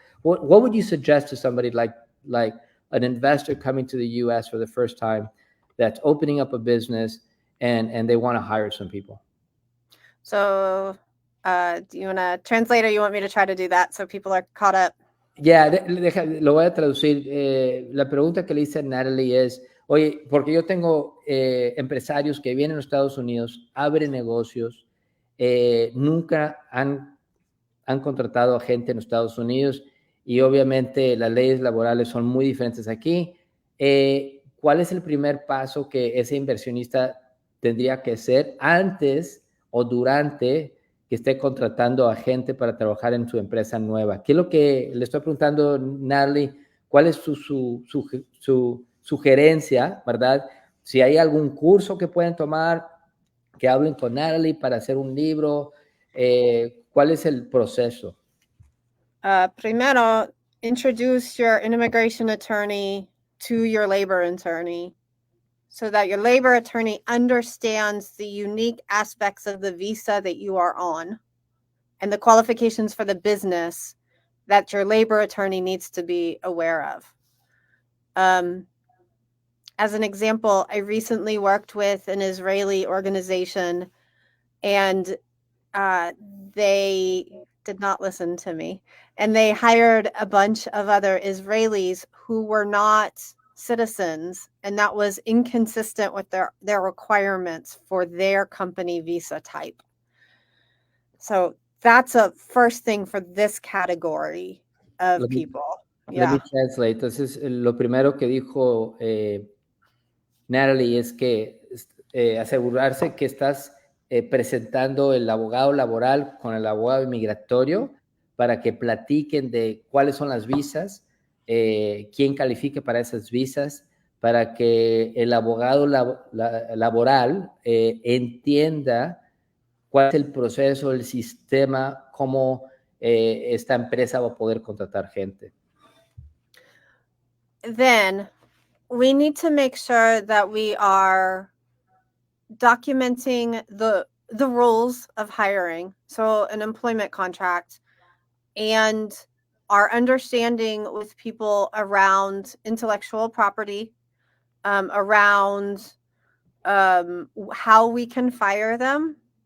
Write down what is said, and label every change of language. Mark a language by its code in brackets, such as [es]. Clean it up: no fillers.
[en] What would you suggest to somebody like an investor coming to the US for the first time that's opening up a business and they want to hire some people? So do you want to translate, or you want me to try to do that so people are caught up? [es] Ya, lo voy a traducir. La pregunta que le hice a Natalie es, oye, porque yo tengo empresarios que vienen a los Estados Unidos, abren negocios, nunca han contratado a gente en los Estados Unidos y obviamente las leyes laborales son muy diferentes aquí. ¿Cuál es el primer paso que ese inversionista tendría que hacer antes o durante que esté contratando a gente para trabajar en su empresa nueva? ¿Qué es lo que le estoy preguntando, Natalie? ¿Cuál es su sugerencia, verdad? Si hay algún curso que pueden tomar, que hablen con Natalie para hacer un libro, ¿cuál es el proceso? Primero, [en] introduce your immigration attorney to your labor attorney so that your labor attorney understands the unique aspects of the visa that you are on and the qualifications for the business that your labor attorney needs to be aware of. As an example, I recently worked with an Israeli organization, and they did not listen to me. And they hired a bunch of other Israelis who were not citizens, and that was inconsistent with their requirements for their company visa type. So that's a first thing for this category of people. Let me translate. [es] Entonces, lo primero que dijo Natalie es que asegurarse que estás presentando el abogado laboral con el abogado migratorio para que platiquen de cuáles son las visas, quién califique para esas visas, para que el abogado laboral entienda cuál es el proceso, el sistema, cómo esta empresa va a poder contratar gente. [en] Then we need to make sure that we are documenting the rules of hiring, so an employment contract, and our understanding with people around intellectual property, around how we can fire them,